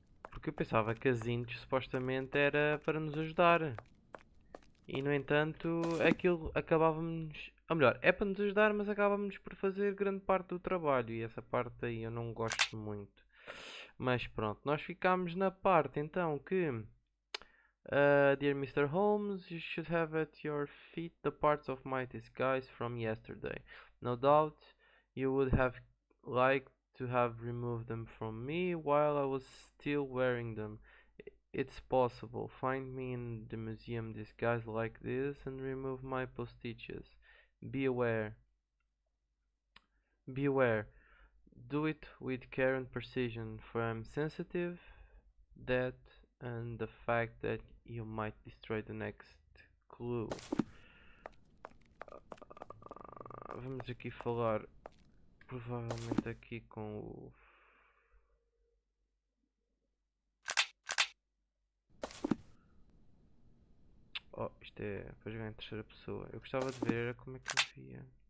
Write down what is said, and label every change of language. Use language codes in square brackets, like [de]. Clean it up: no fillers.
[pt] Porque eu pensava que as intros supostamente era para nos ajudar. E no entanto aquilo acabávamos. Ou melhor, é para nos ajudar, mas acabávamos por fazer grande parte do trabalho. E essa parte aí eu não gosto muito. Mas pronto, nós ficámos na parte então que [en] Dear Mr. Holmes, you should have at your feet the parts of my disguise from yesterday. No doubt you would have liked to have removed them from me while I was still wearing them. It's possible. Find me in the museum disguised like this and remove my postiches. Be aware. Beware. Do it with care and precision, for I'm sensitive that and the fact that you might destroy the next clue. [pt] Vamos aqui falar provavelmente aqui com o isto é para jogar em terceira pessoa. Eu gostava de ver como é que eu via.